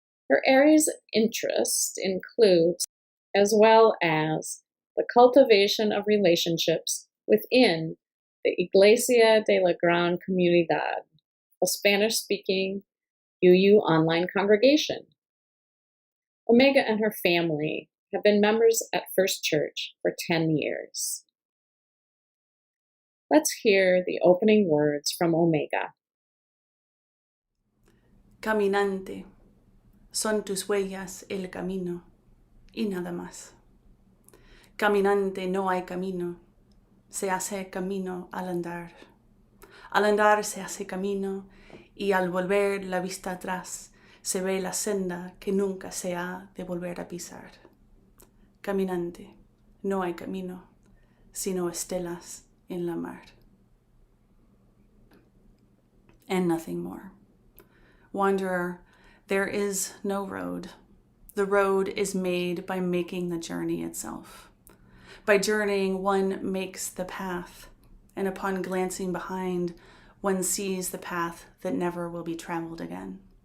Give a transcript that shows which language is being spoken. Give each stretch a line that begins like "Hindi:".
English: Her areas of interest include, as well as the cultivation of relationships within the Iglesia de la Gran Comunidad, a Spanish-speaking UU online congregation. Omega and her family have been members at First Church for 10 years. Let's hear the opening words from Omega.
Spanish: Caminante, son tus huellas el camino, y nada más. Caminante, no hay camino, se hace camino al andar. Al andar se hace camino, y al volver la vista atrás, se ve la senda que nunca se ha de volver a pisar. Caminante, no hay camino, sino estelas en la mar.
English: And nothing more. Wanderer, there is no road. The road is made by making the journey itself. By journeying, one makes the path, and upon glancing behind, one sees the path that never will be traveled again.